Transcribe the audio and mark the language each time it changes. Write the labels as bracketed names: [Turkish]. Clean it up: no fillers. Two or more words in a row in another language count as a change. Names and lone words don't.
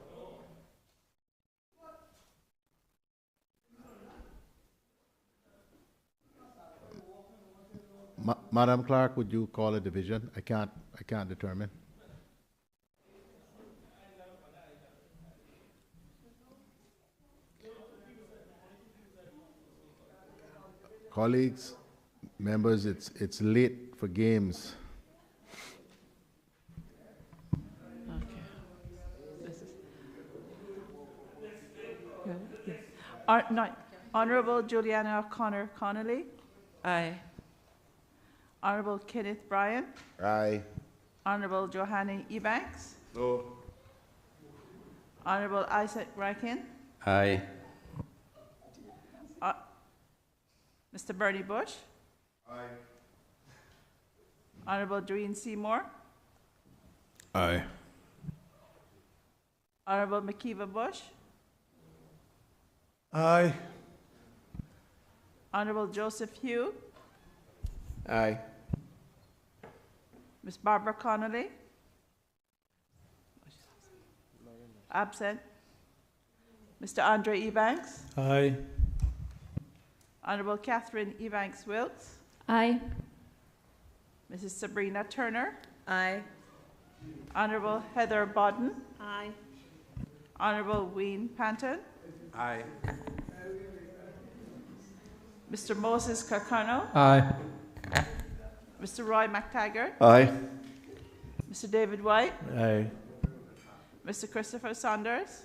[English] Madam Clerk, would you call a division? I can't determine. Colleagues, members, it's late for games. Honourable Juliana O'Connor Connolly. Aye. Honourable Kenneth Bryan. Aye. Honourable Johanna Ebanks. No. Honourable Isaac Rakin. Aye. Mr. Bernie Bush. Aye. Honourable Doreen Seymour. Aye. Honourable Makiva Bush. Aye. Honourable Joseph Hugh. Aye. Ms. Barbara Connolly. Absent. Mr. Andre Ebanks. Aye. Honourable Catherine Ebanks Wilkes. Aye. Mrs. Sabrina Turner. Aye. Honourable Heather Bodden. Aye. Honourable Wayne Panton. Aye. Mr. Moses Kakano. Aye. Mr. Roy McTaggart, Aye. Mr. David White, Aye. Mr. Christopher Saunders,